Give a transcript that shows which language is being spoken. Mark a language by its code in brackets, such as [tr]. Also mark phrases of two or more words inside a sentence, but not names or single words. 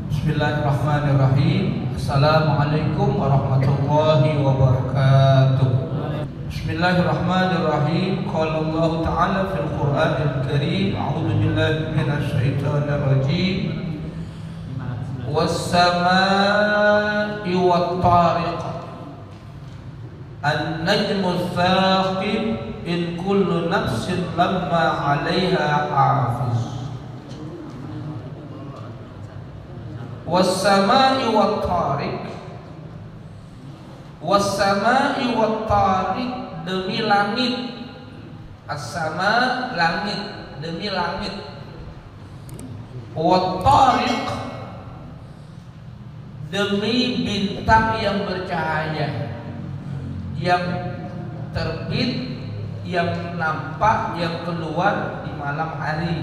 [ar] بسم الله الرحمن الرحيم. السلام عليكم ورحمة الله وبركاته. بسم الله الرحمن الرحيم. قال الله تعالى في القرآن الكريم. أعوذ بالله من الشيطان الرجيم. والسماء والطارق. النجم الثاقب إن كل نفس لما عليها حافظ. والسماء والطارق. والسماء والطارق, [ms] demi langit. As-sama, langit, demi langit. Wat-tariq, demi bintang yang bercahaya, yang terbit, yang nampak, yang keluar di malam hari.